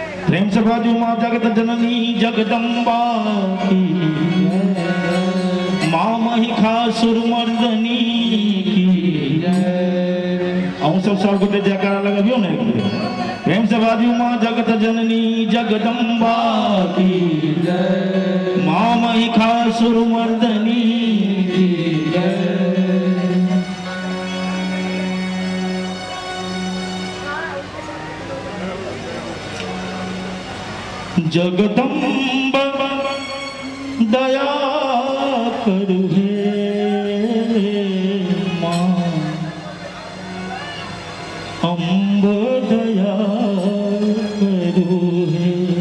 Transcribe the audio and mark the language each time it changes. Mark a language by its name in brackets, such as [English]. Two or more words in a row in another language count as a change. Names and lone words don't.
[Maithili] प्रेम से बाजू माँ जगत जननी जगदम्बा की, माँ महिषासुर मर्दनी की। और सब गोटे जयकारा लगाबियो ना एक बेर। प्रेम से बाजू माँ जगत जननी जगदम्बा की, माँ महिषासुर मर्दनी की। जगदम्ब दया करु हे माँ, अम्ब दया करु हे।